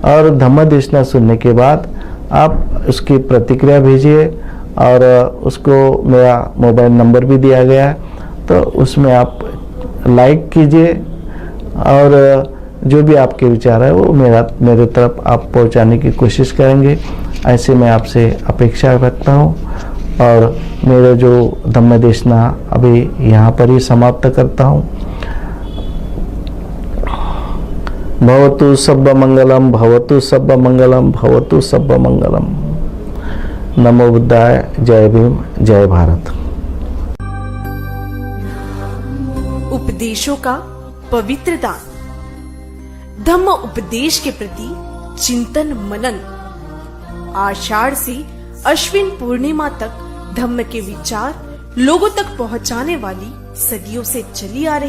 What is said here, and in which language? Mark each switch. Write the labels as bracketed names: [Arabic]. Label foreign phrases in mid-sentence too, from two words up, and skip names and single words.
[Hindi] और धम्मदेशना सुनने के बाद आप उसकी प्रतिक्रिया भेजिए, और उसको मेरा मोबाइल नंबर भी दिया गया है, तो उसमें आप लाइक कीजिए, और जो भी आपके विचार है वो मेरे तरफ आप पहुंचाने की कोशिश करेंगे, ऐसे मैं आपसे अपेक्षा रखता हूं। और मेरे जो धम्मदेशना अभी यहाँ पर ही समाप्त करता हूँ। [Pali] भवतु सब्ब मंगलम, भवतु सब्ब मंगलम, भवतु सब्ब मंगलम। नमो बुद्धाय। [Hindi] जय भीम, जय भारत। उपदेशों का पवित्र दान, धम्म उपदेश के प्रति चिंतन मनन, आषाढ़ से अश्विन पूर्णिमा तक धम्म के विचार लोगों तक पहुंचाने वाली सदियों से चली आ रही